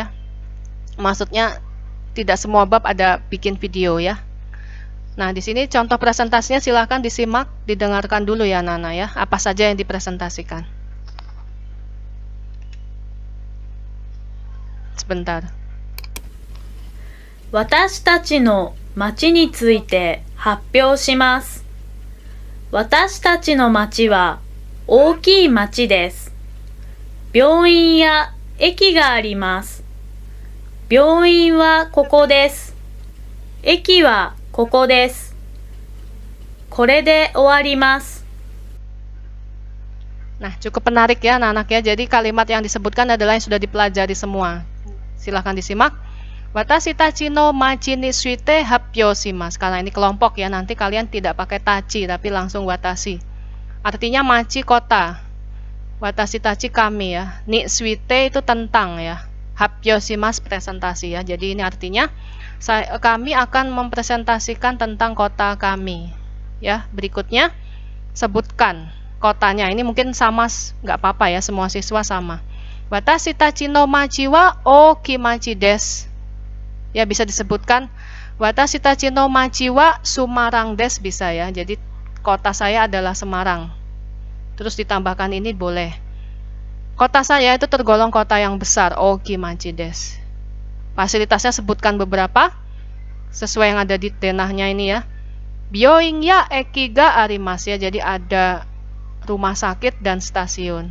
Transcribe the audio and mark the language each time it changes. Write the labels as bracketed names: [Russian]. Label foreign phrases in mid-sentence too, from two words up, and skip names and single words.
[Indonesian] Maksudnya tidak semua bab ada bikin video ya. Nah, di sini contoh presentasinya, silahkan disimak, didengarkan dulu ya Nana ya. Apa saja yang dipresentasikan. Sebentar. [Japanese] 私たちの町について発表します。私たちの町は大きい町です。病院や駅があります。病院はここです。駅はここです。これで終わります。 [Indonesian] Nah, cukup menarik ya anak-anak ya. Jadi kalimat yang disebutkan adalah yang sudah dipelajari semua. Silahkan disimak. [Japanese] 私たちの町について発表します. [Indonesian] Karena ini kelompok ya, nanti kalian tidak pakai tachi tapi langsung watashi. Artinya machi kota. [Japanese] 私たち [Indonesian] kami ya. [Japanese] について [Indonesian] itu tentang ya. [Japanese] 発表します [Indonesian] presentasi ya. Jadi ini artinya kami akan mempresentasikan tentang kota kami. Ya, berikutnya sebutkan kotanya. Ini mungkin sama, nggak apa-apa ya, semua siswa sama. [Japanese] 私たちの町は大きい町です. Ya, bisa disebutkan 私たちの町はスマランです, [Indonesian] bisa ya. Jadi kota saya adalah Semarang. Terus ditambahkan ini boleh. Kota saya itu tergolong kota yang besar, [Japanese] 大きい町です. [Indonesian] Fasilitasnya sebutkan beberapa sesuai yang ada di denahnya ini ya. [Japanese] 病院や駅があります [Indonesian] ya. Jadi ada rumah sakit dan stasiun.